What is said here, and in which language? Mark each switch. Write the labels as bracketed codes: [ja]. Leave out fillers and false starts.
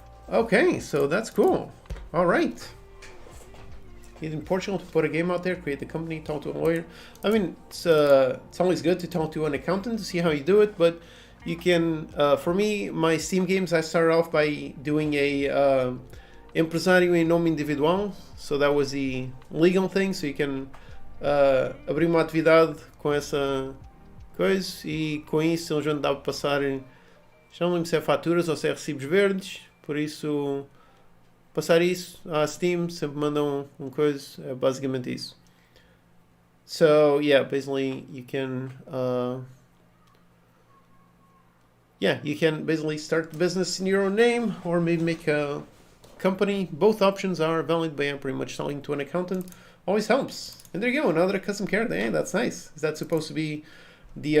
[en] Okay, so that's cool. All right. He's in Portugal to put a game out there, create the company, talk to a lawyer. I mean, it's always good to talk to an accountant to see how you do it, but you can, for me, my Steam games, I started off by doing a [pt] empresário em nome individual. [en] So that was the legal thing. So you can [pt] abrir uma atividade com essa coisa e com isso eles vão dar para passar, já não lembro se é faturas ou se é recibos verdes. Por isso, passar isso à Steam, sempre mandam coisa, é basicamente isso. [en] So yeah, basically you can... yeah, you can basically start the business in your own name or maybe make a company. Both options are valid, but yeah, pretty much selling to an accountant always helps. And there you go, another custom character. Hey, that's nice. Is that supposed to be the...